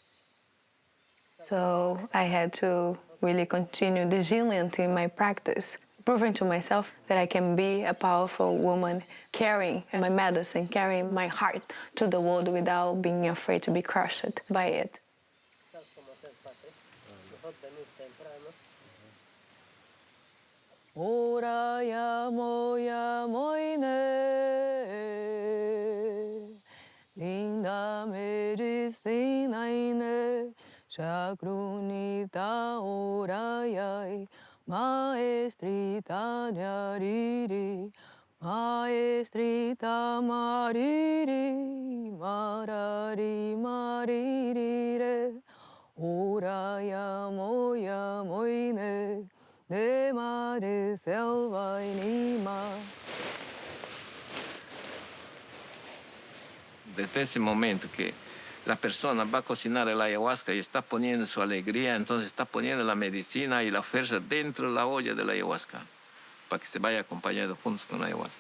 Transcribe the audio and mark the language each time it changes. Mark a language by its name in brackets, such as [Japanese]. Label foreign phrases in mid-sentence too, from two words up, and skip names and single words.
[English] So I had to really continue resilient in my practice, proving to myself that I can be a powerful woman, carrying my medicine, carrying my heart to the world without being afraid to be crushed by it. [Shipibo-Conibo] Ora ya moine, linda medicina ine, shakrunita ora yai, maestrita yariri, maestrita mariri, marari maririre, ora ya moine. [Spanish] De mare, selva y Lima. Desde ese momento que la persona va a cocinar el ayahuasca y está poniendo su alegría, entonces está poniendo la medicina y la fuerza dentro de la olla de la ayahuasca, para que se vaya acompañando juntos con la ayahuasca.